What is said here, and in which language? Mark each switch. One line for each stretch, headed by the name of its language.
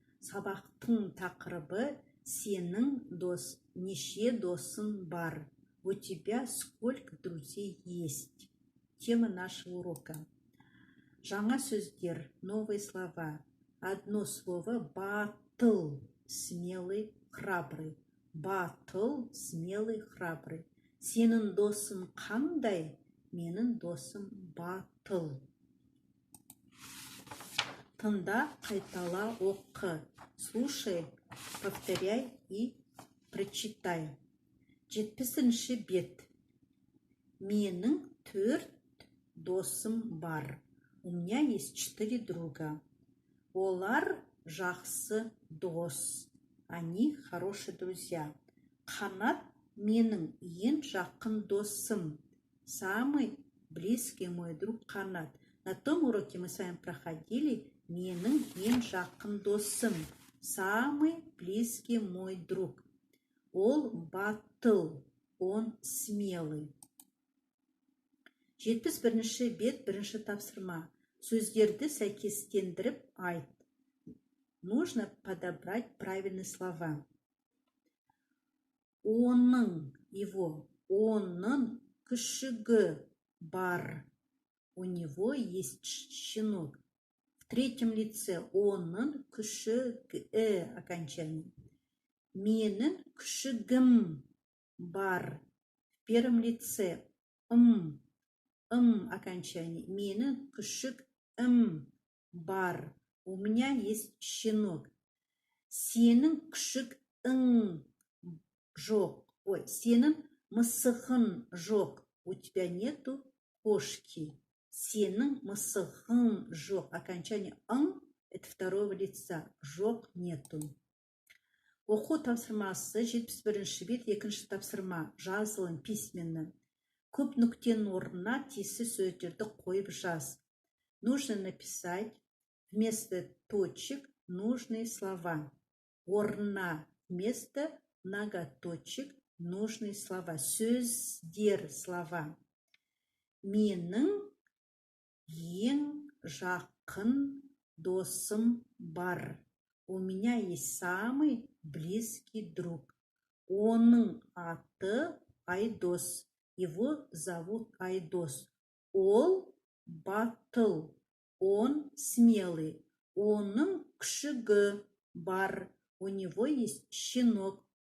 Kazakh: Сабақтың тақырыбы сенің неше досың бар?
Russian: У тебя сколько друзей есть? Тема нашего урока.
Kazakh: Жаңа сөздер,
Russian: новые слова. Одно слово батыл, смелый, храбрый.
Kazakh: Батыл,
Russian: смелый, храбрый.
Kazakh: Сенің досың қандай? Менің досым батыл. Тыңда, қайтала, оқы.
Russian: Слушай, повторяй и прочитай.
Kazakh: 70-ші бет. Менің 4 досым бар.
Russian: У меня есть 4 друга.
Kazakh: Олар жақсы дос.
Russian: Они хорошие друзья.
Kazakh: Қанат менің ең жақын досым.
Russian: Самый близкий мой друг Канат. На том уроке мы с вами проходили
Kazakh: менің ең жақын досым.
Russian: Самый близкий мой друг.
Kazakh: Ол батыл,
Russian: он смелый.
Kazakh: 71-ші бет, бірінші тапсырма. Сөздерді сәйкестендіріп айт.
Russian: Нужно подобрать правильные слова.
Kazakh: Оның,
Russian: его,
Kazakh: оның күшігі бар.
Russian: У него есть щенок. В третьем лице
Kazakh: оның күшігі
Russian: окончание.
Kazakh: Менің күшігім бар.
Russian: В первом лице окончание.
Kazakh: Менің күшігім бар.
Russian: У меня есть щенок.
Kazakh: Сенің күшігің жоқ. Сенің мысығың жоқ.
Russian: У тебя нету кошки.
Kazakh: Сенің мысығың жоқ.
Russian: Окончание «ың» – это второго лица.
Kazakh: Жоқ
Russian: нету.
Kazakh: Оқу тапсырмасы 71-ші бет, 2-ші тапсырма. Жазылым
Russian: письменно.
Kazakh: Көп нүктенің орнына тиісті сөздерді қойып жаз.
Russian: Нужно написать вместо точек нужные слова.
Kazakh: Орнына
Russian: вместо многоточек нужные слова.
Kazakh: Сөздер
Russian: слова.
Kazakh: Менің ең жақын досым бар.
Russian: У меня есть самый близкий друг.
Kazakh: Оның аты Айдос.
Russian: Его зовут Айдос.
Kazakh: Ол батыл.
Russian: Он смелый.
Kazakh: Оның күшігі бар.
Russian: У него есть щенок.